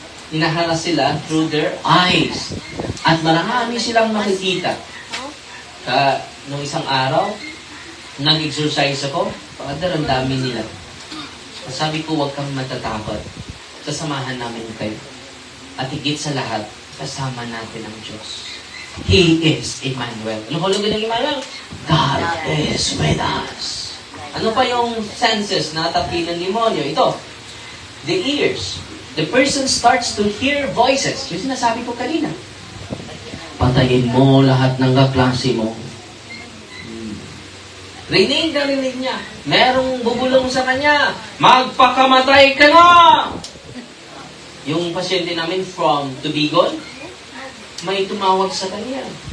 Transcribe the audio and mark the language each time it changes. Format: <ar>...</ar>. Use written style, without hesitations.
<tl>Hinaharas sila through their eyes. At marami silang makikita. Nung isang araw, nag-exercise ako, Father, ang dami nila. Sabi ko, huwag kang matatakot. Sasamahan namin kayo. At higit sa lahat, kasama natin ang Diyos.</tl> <en>He is Emmanuel.</en> <tl>Ano ko lang ng Emmanuel?</tl> <en>God is with us.</en> <tl>Ano pa yung senses na tapi ng demonyo?</tl> <en>Ito, the ears. The person starts to hear voices.</en> <tl>Yung sinasabi ko kanina. Patayin mo lahat ng kaklase mo. Rinig na rinig niya. Merong bubulong sa kanya. Magpakamatay ka na! Yung pasyente namin from Tubigon, may tumawag sa kanya.</tl>